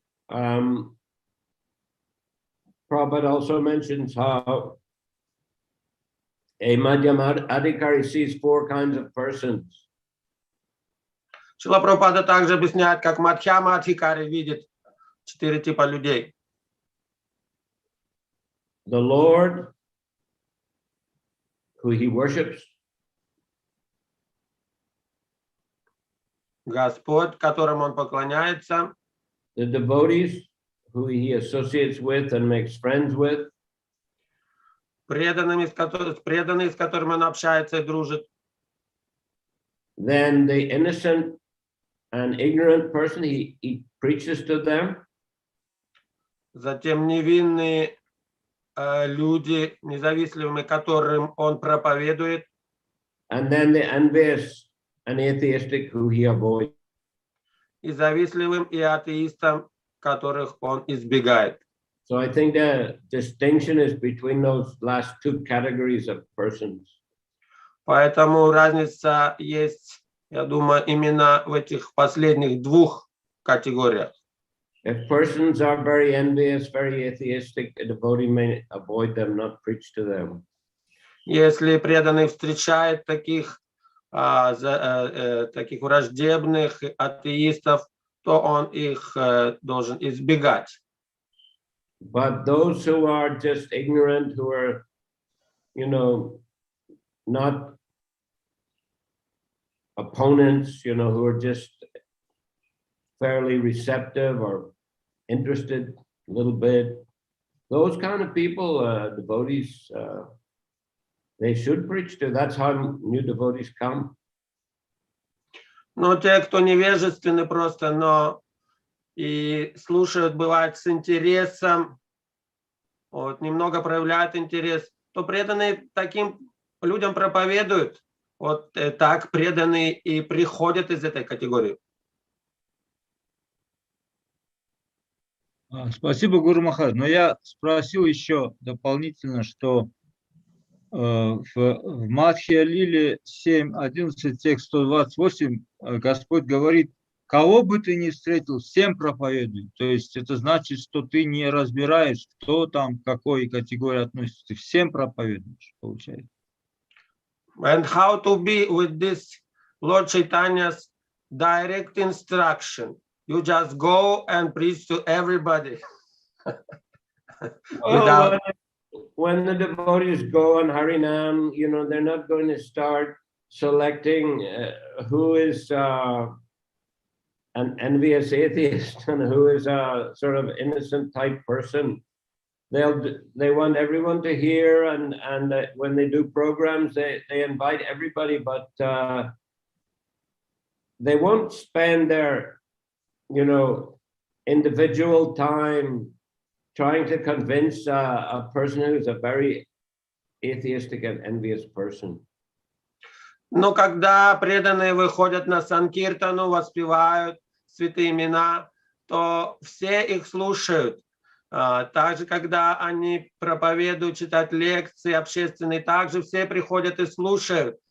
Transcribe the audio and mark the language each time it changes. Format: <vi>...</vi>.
<en>Prabhupada also mentions how a Madhyama Adhikari sees 4 kinds of persons.</en> <ru>Шрила Прабхупада также объясняет, как Мадхьяма Адхикари видит 4 типа людей.</ru> <en>The Lord, who he worships.</en> <ru>Господь, которому он поклоняется.</ru> <en>The devotees, who he associates with and makes friends with.</en> <ru>Преданные, с которыми он общается и дружит.</ru> <en>Then the innocent and ignorant person, he preaches to them.</en> <ru>Затем невинные люди, независимые, которым он проповедует.</ru> <en>And then the envious and atheistic, who he avoids.</en> <ru>И завистливым, и атеистам, которых он избегает.</ru> <en>So I think the distinction is between those last 2 categories of persons.</en> <ru>Поэтому разница есть, я думаю, именно в этих последних двух категориях.</ru> <en>If persons are very envious, very atheistic, a devotee may avoid them, not preach to them.</en> <ru>Если преданный встречает таких враждебных атеистов, то он их должен избегать.</ru> <en>But those who are just ignorant, who are, not opponents, who are just fairly receptive or interested a little bit, those kind of people, devotees, they should preach to. That's how new devotees come.</en> <ru>Но те, кто невежественны просто, но и слушают, бывает, с интересом, вот, немного проявляют интерес, то преданные таким людям проповедуют. Вот так преданные и приходят из этой категории. Спасибо, Гуру Махарадж. Но я спросил еще дополнительно, что в Мадхья-лиле 7.11, текст 128, Господь говорит: кого бы ты ни встретил, всем проповедуй. То есть это значит, что ты не разбираешь, кто там, к какой категории относится. Ты всем проповедуешь, получается.</ru> <en>And how to be with this Lord Chaitanya's direct instruction? You just go and preach to everybody. Well, when the devotees go on Harinam, they're not going to start selecting who is an envious atheist and who is a sort of innocent type person. They want everyone to hear, and when they do programs, they invite everybody, but they won't spend their individual time trying to convince a person who's a very atheistic and envious person.</en> <ru>Но когда преданные выходят на санкиртану, воспевают святые имена, то все их слушают. Также, когда они проповедуют, читают лекции общественные, также все приходят и слушают.</ru>